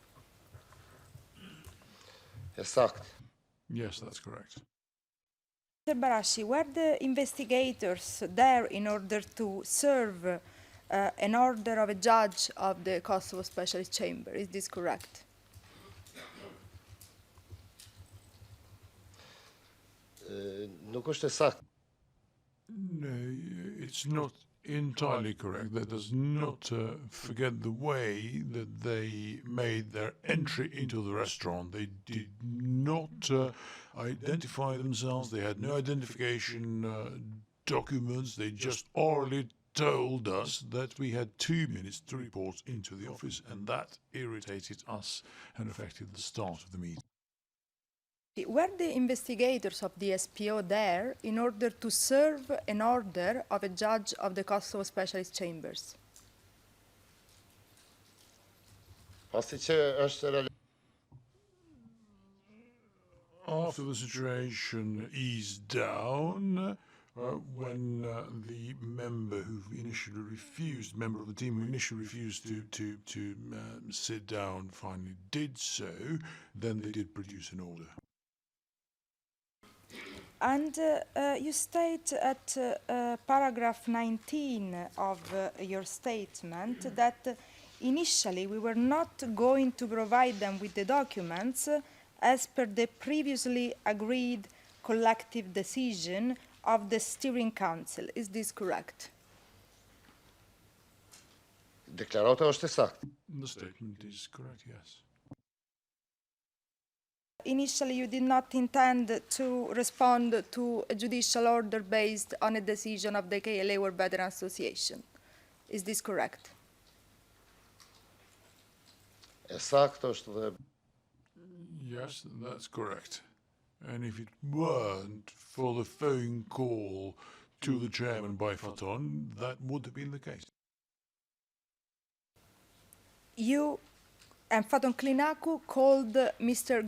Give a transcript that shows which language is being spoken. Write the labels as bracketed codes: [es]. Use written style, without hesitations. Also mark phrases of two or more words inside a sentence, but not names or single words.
[sq] Exakt. [en] Yes, that's correct. Mr. Barashi, were the investigators there in order to serve an order of a judge of the Kosovo Specialist Chamber? Is this correct? [sq] Nuk është sakt. [en] No, it's not entirely correct. Let us not forget the way that they made their entry into the restaurant. They did not identify themselves. They had no identification documents. They just orally told us that we had 2 minutes to report into the office, and that irritated us and affected the start of the meeting. Were the investigators of the SPO there in order to serve an order of a judge of the Kosovo Specialist Chambers? [sq] Pasi që është [en] After the situation eased down, when the member who initially refused, member of the team who initially refused to sit down, finally did so, then they did produce an order. And you state at paragraph 19 of your statement that initially we were not going to provide them with the documents as per the previously agreed collective decision of the steering council. Is this correct? [sq] Deklarata është sakt. [en] The statement is correct, yes. Initially, you did not intend to respond to a judicial order based on a decision of the KLA War Veteran Association. Is this correct? [sq] Sakt është dhe [en] Yes, that's correct. And if it weren't for the phone call to the chairman by Faton, that would have been the case. You and Faton Klinakou called Mr.